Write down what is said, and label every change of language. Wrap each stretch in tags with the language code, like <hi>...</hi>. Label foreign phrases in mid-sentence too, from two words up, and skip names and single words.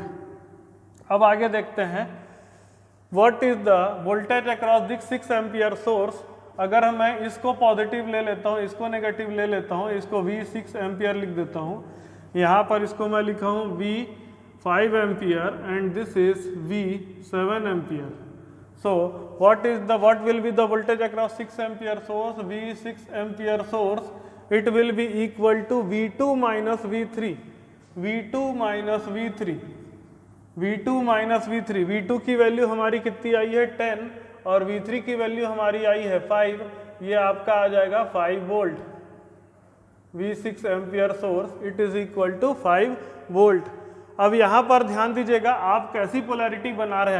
<hi>अब आगे देखते हैं</hi> <en>what is the voltage across this 6 ampere source.</en> <hi>अगर मैं इसको पॉजिटिव ले लेता हूँ, इसको नेगेटिव ले लेता हूँ, इसको V6 एम्पियर लिख देता हूँ, यहाँ पर इसको मैं लिखा हूँ V5 एम्पियर</hi> <en>and this is V7 ampere. So what will be the voltage across 6 ampere source? V6 ampere source it will be equal to V2 minus V3, V2 minus V3, V2 minus V3।</en> <hi>V2 की वैल्यू हमारी कितनी आई है 10 और V3 की वैल्यू हमारी आई है 5, ये आपका आ जाएगा 5 वोल्ट।</hi> <en>V6 ampere source it is equal to 5 volt.</en> <hi>अब यहाँ पर ध्यान दीजिएगा आप कैसी पोलैरिटी बना रहे हैं।</hi>